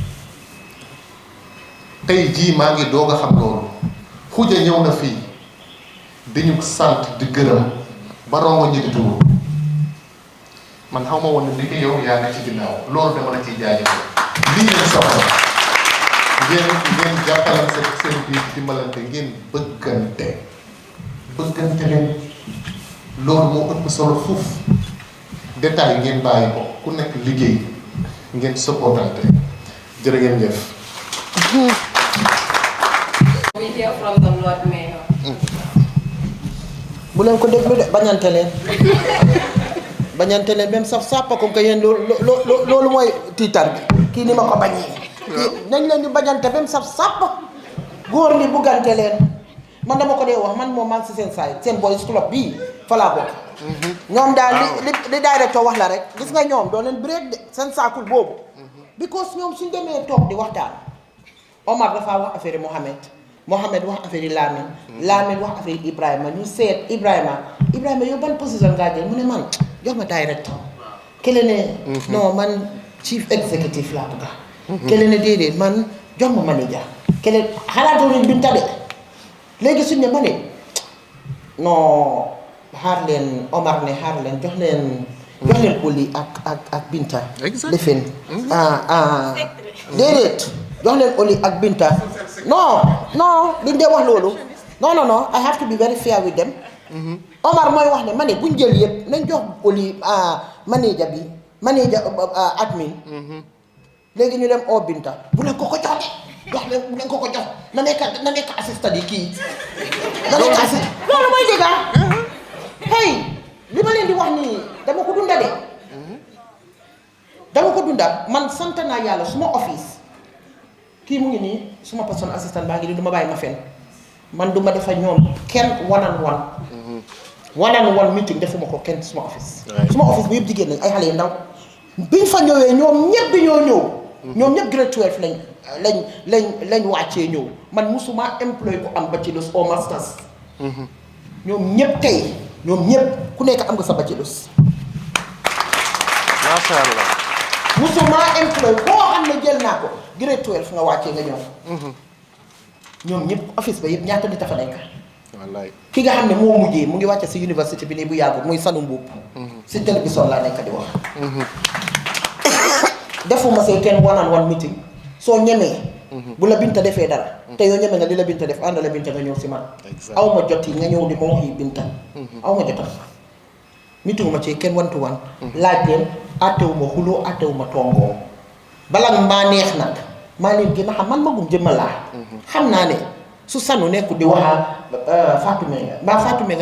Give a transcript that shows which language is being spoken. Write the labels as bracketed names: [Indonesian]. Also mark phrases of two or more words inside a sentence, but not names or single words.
[Wolof] tey jii maa ngi doog a xam loolu Khoudia ñëw na fii di ñu sant di gërëm ba rongo ñi di tuur man xaw ma woon ne ndeke yow yaa nekk ci ginnaaw loolu dama la ciy jaajëfal lii ngeen soxla ngeen jàppalante seen biir dimbalante ngeen bëggante leen loolu moo ëpp solo fuuf détail ngeen bàyyi ko ku nekk liggéey ngeen supportante jërë ngeen jëf. [English] We hear from the Lord Mayor. [Wolof] bu leen ko déglu de bañante leen bañante leen même saf sàppa [French] comme que [Wolof] yéen loolu mooy tiitar bi kii ni ma ko bañee nañ leen di bañante même saf sàppa góor ñi buggante leen man dama ko dee wax man moom maa ngi si seen saay seen [English] boys club [Wolof] bii fa laa bokk ñoom daal li directeur wax la rek gis nga ñoom doo leen break de seen saakul boobu because ñoom suñ demee toog di waxtaan Omar dafa wax affaire Mohamed wax affaire Lamine wax affaire Ibrahima ñu seet Ibrahima yow ban position ngaa jël mu ne man jox ma directeur kele ne non man [English] chief executive [Wolof] laa bëgg kele ne déedéet man jox ma manager kele xalaatoo nañ Binta de léegi suñ ne ma ne non xaar leen Omar ne xaar leen jox leen Oli ak Binta lifin déedéet jox leen Oli ak Binta non liñ dee wax loolu non [English] I have to be very fair with them [Wolof] Omar mooy wax ne ma ne buñ jël yëpp nañ jox Oli manager admin léegi ñu dem oo Binta bu leen ko jox jox leen bu leen ko jox na nekk assistant yi kii na nekk assistant loolu mooy dëgg hey li ma leen di wax nii dama ko dunda de man sant naa yàlla suma office kii mu ngi nii suma [English] personal assistant [Wolof] baa ngi nii du ma bàyyi ma fen man du ma defa ñoom kenn [English] one on one meeting [Wolof] defuma ko kenn suma office bi yëpp jigéen lañ ay xale yu ndaw biñ fa ñëwee ñoom ñëpp bi ñoo ñëw ñoom ñëpp grade 12 lañ wàccee ñëw man musuma employé ko am [English] bachelors or masters [Wolof] ñoom ñëpp ku nekk am nga sa bachelors [Arabic] ما شاء الله [Wolof] musuma employé koo xam ne jël naa ko grade 12 nga wàccee nga ñëw ñoom ñëpp office ba yëpp ñaata nit a fa nekk wallaay ki nga xam ne moo mujjee mu ngi wàcce si université bi nii bu yàggul muy Sanu Mbuub si télévision laa nekk di wax defuma see kenn [English] one on one [Wolof] meeting soo ñemee bu la Binta defee dara te yoo ñemee nga li la Binta def ànd la Binta nga ñëw si man aw ma jot yi nga ñëw di ma wax yi Binta aw ma jotal meeting ma ci kenn wantu wan laaj leen àttewuma xuloo àttewuma tongoo bala maa neex nag maa leen gën a xam man magum jëmma laa xam naa ne su Sanu nekku di wax Fatou Menga